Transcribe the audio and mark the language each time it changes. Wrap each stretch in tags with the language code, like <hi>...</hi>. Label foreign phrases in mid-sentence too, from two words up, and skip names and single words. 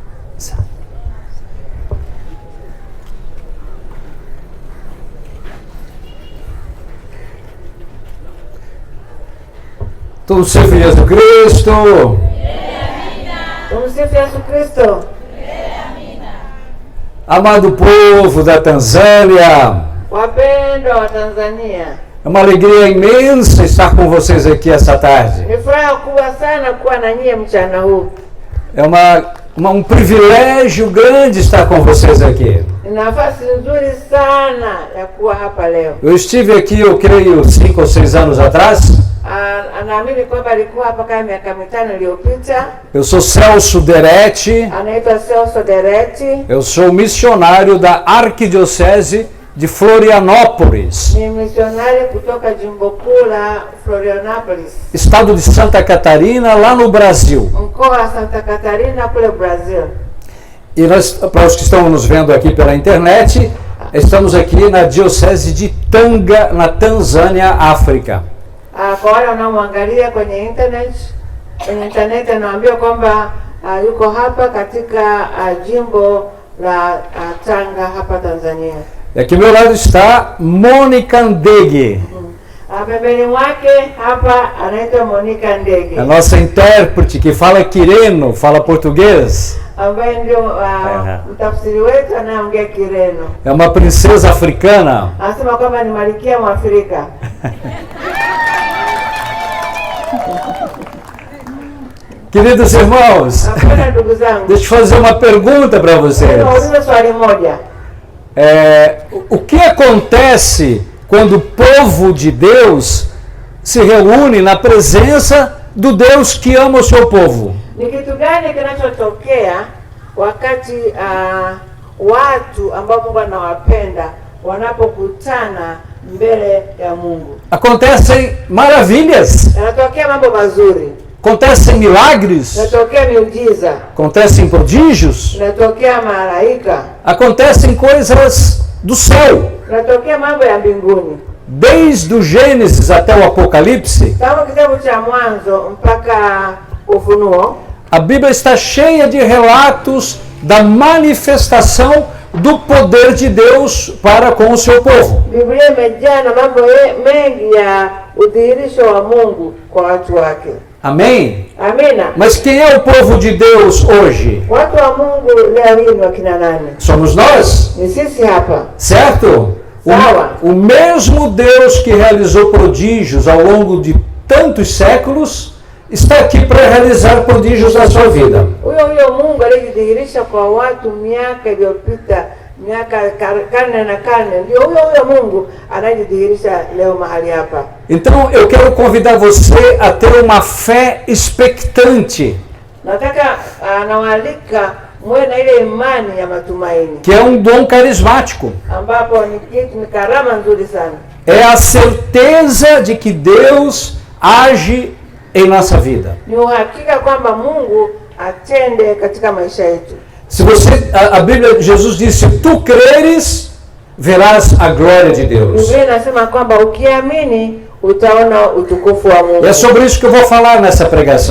<sw>Tumsifu Yesu Kristo. Tumsifu Yesu Kristo.</sw> <pt>Amado povo da Tanzânia,</pt> <sw>Wapendwa wa Tanzania,</sw> <pt>é uma alegria imensa estar com vocês aqui essa tarde.</pt> <sw>ni furaha kubwa sana kuwa na nyie mchana huu.</sw> <pt>É um privilégio grande estar com vocês aqui.</pt> <sw>Ni nafasi nzuri sana ya kuwa hapa leo.</sw> <pt>Eu estive aqui, eu creio, 5 ou 6 anos atrás.</pt> <sw>Anaamini kwamba alikuwa hapa kama miaka 5 iliyopita.</sw> <pt>Eu sou Celso Deretti.</pt> <sw>Anaitwa Celso Deretti.</sw> <pt>Eu sou missionário da Arquidiocese de Florianópolis,</pt> <sw>Ni misionari kutoka jimbo kuu la Florianópolis,</sw> <pt>estado de Santa Catarina, lá no Brasil.</pt> <sw>mkoa wa Santa Catarina kule Brazil.</sw> <pt>E nós, para os que estão nos vendo aqui pela internet, estamos aqui na Diocese de Tanga, na Tanzânia, África.</pt> <sw>Kwa wale wanaoangalia kwenye internet anawaambia kwamba yuko hapa katika jimbo la Tanga hapa Tanzania.</sw> <pt>E aqui ao meu lado está Mônica Ndege,</pt> <sw>Pembeni mwake hapa anaitwa Monica Ndege,</sw> <pt>a nossa intérprete que fala Quireno, fala português.</pt> <sw>ambaye ndio mtafsiri wetu anayeongea Kireno.</sw> <pt>É uma princesa africana.</pt> <sw>Anasema kwamba ni malkia Mwafrika.</sw> <pt>Queridos irmãos,</pt> <sw>Ndugu zangu,</sw> <pt>deixa eu fazer uma pergunta para vocês.</pt> <sw>nauliza swali moja.</sw> <pt>O que acontece quando o povo de Deus se reúne na presença do Deus que ama o seu povo?</pt> <sw>Ni kitu gani kinachotokea wakati watu ambao Mungu anawapenda wanapokutana mbele ya Mungu?</sw> <pt>Acontecem maravilhas,</pt> <sw>Yanatokea mambo mazuri,</sw> <pt>acontecem milagres,</pt> <sw>yanatokea miujiza,</sw> <pt>acontecem prodígios,</pt> <sw>yanatokea malaika,</sw> <pt>acontecem coisas do céu.</pt> <sw>yanatokea mambo ya mbinguni.</sw> <pt>Desde o Gênesis até o Apocalipse,</pt> <sw>Kama kitabu cha Mwanzo mpaka Ufunuo,</sw> <pt>a Bíblia está cheia de relatos da manifestação do poder de Deus para com o seu povo.</pt> <sw>Biblia imejaa na mambo mengi ya udhihirisho wa Mungu kwa watu wake.</sw> <pt>Amém?</pt> <sw>Amina.</sw> <pt>Mas quem é o povo de Deus hoje?</pt> <sw>Watu wa Mungu leo hii ni wakina nani?</sw> <pt>Somos nós,</pt> <sw>Ni sisi hapa.</sw> <pt>certo?</pt> <sw>Sawa.</sw> <pt>O mesmo Deus que realizou prodígios ao longo de tantos séculos está aqui para realizar prodígios na sua vida.</pt> <sw>Huyo Mungu aliyejidhihirisha kwa watu miaka iliyopita, karne na karne, ndio huyo Mungu anayejidhihirisha leo mahali hapa.</sw> <pt>Então eu quero convidar você a ter uma fé expectante,</pt> <sw>Nataka anawaalika muwe na ile imani ya matumaini,</sw> <pt>que é dom carismático.</pt> <sw>ambapo ni karama nzuri sana.</sw> <pt>É a certeza de que Deus age em nossa vida.</pt> <sw>Ni uhakika kwamba Mungu atende katika maisha yetu.</sw> <pt>Se você, a Bíblia, Jesus disse, se tu creres, verás a glória de Deus.</pt> <sw>Biblia inasema kwamba ukiamini utaona utukufu wa Mungu.</sw> <pt>E é sobre isso que eu vou falar nessa pregação.</pt>